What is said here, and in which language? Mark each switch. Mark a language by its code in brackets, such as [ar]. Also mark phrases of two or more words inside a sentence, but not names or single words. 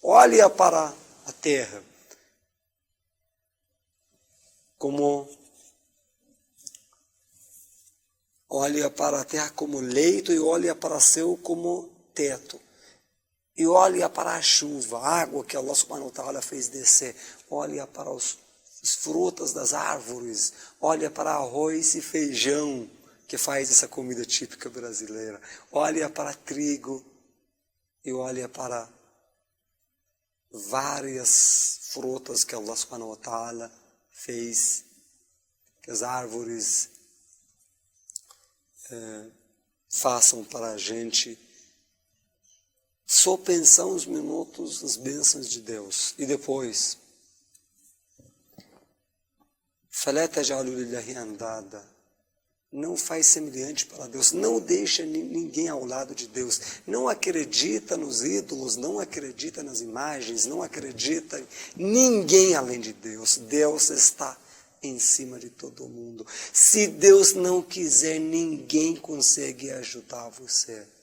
[pt] Olha para a terra como leito, e olha para o céu como teto. E olha para a chuva, a água que Allah [ar] سبحانه وتعالى [pt] fez descer. Olha para as frutas das árvores. Olha para arroz e feijão, que faz essa comida típica brasileira. Olha para trigo e olha para várias frutas que Allah [ar] سبحانه وتعالى [pt] fez, que as árvores façam para a gente. Só pensar uns minutos nas bênçãos de Deus. E depois, [ar] فَلَا تَجْعَلُوا لِلَّهِ أَنْدَادًا. [pt] Não faz semelhante para Deus, não deixa ninguém ao lado de Deus, não acredita nos ídolos, não acredita nas imagens, não acredita em ninguém além de Deus. Deus está em cima de todo mundo. Se Deus não quiser, ninguém consegue ajudar você.